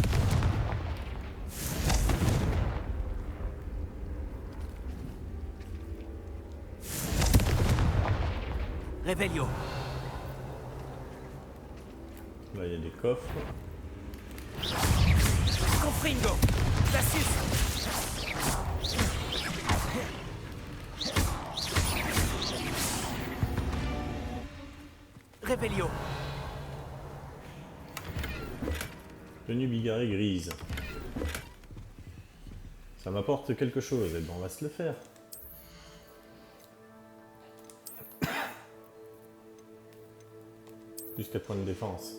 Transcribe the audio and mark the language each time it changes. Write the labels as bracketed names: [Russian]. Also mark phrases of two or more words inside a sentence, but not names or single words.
[French] Revelio. Là il y a des coffres. Confringo. Glacius. Revelio. Tenue bigarrée grise. Ça m'apporte quelque chose, et ben on va se le faire. Plus 4 points de défense.